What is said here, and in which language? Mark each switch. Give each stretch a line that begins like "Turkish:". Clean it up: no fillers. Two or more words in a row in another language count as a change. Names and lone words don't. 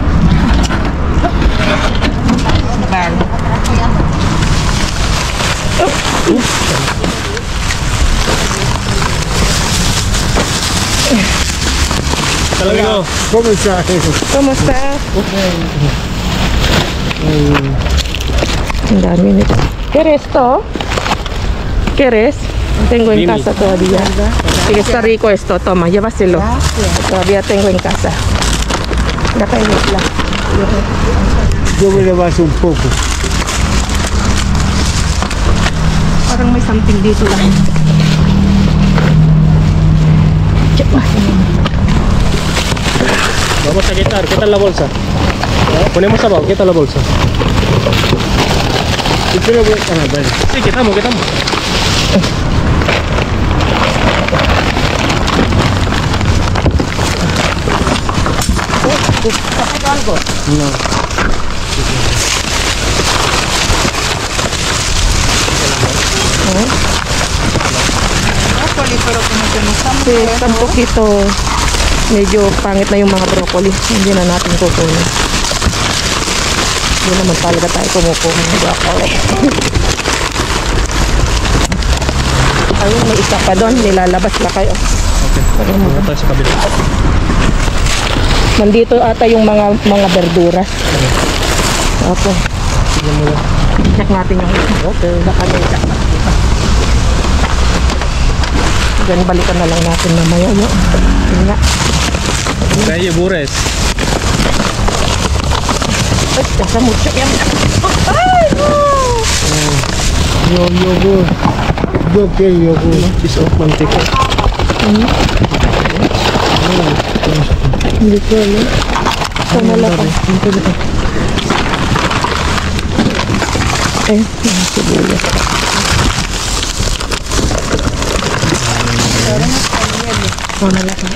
Spanish: Vale.
Filipino: Talaga.
Spanish: ¿Cómo está? ¿Cómo está?
Filipino: Ang dami nito.
Spanish: ¿Quieres to? ¿Quieres? Tengo en Dime. casa todavía. Sí, está rico esto. Toma, llévaselo. Todavía tengo en casa. La caída. Yo me le baso un poco.
Filipino: Parang may something dito lang.
Spanish: Quitar, quitar la bolsa. Ponemos abajo, quita la bolsa. Sí, quitamos, quitamos. algo? No. Broccoli, pero como que no estamos. Sí, está un poquito
Filipino: medyo pangit na yung mga broccoli. Hindi na natin kukunin. Hindi naman talaga tayo kumukuha ng broccoli. Ayun, may isa pa doon. Nilalabas na kayo. Okay. Punta tayo sa kabila. Nandito ata yung mga verduras. Okay. Tignan mo yan. Check natin yung okay. Baka may check natin. Then balikan na lang natin mamaya. Yun nga. Kaya bures. Ay, kasa mucho yan. Ay,
Spanish: no! Yogur. Yogur.
English: Piece of mantika.
Filipino: Hindi ko alam. Kamala pa. Eh, mga sibuyas. Kamala pa.